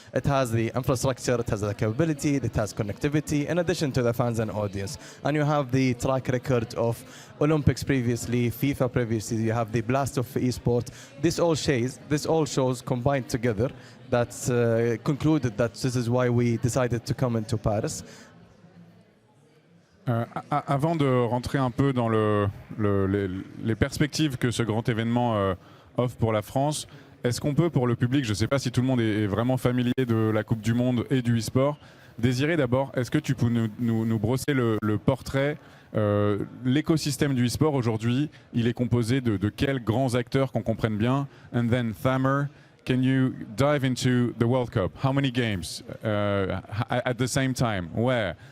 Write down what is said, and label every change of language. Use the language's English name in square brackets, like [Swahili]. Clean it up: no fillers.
[English] It has the infrastructure, it has the capability, it has connectivity, in addition to the fans and audience. And you have the track record of Olympics previously, FIFA previously, you have the blast of Esport. This all shows combined together that concluded that this is why we decided to come into Paris. [French] Avant de rentrer un peu dans les perspectives que ce grand événement offre pour la France, est-ce qu'on peut, pour le public, je ne sais pas si tout le monde est vraiment familier de la Coupe du Monde et du e-sport, Désiré d'abord, est-ce que tu peux nous brosser le portrait, l'écosystème du e-sport aujourd'hui, il est composé de quels grands acteurs qu'on comprenne bien? [English] And then Thamer, can you dive into the World Cup? How many games at the same time? Where?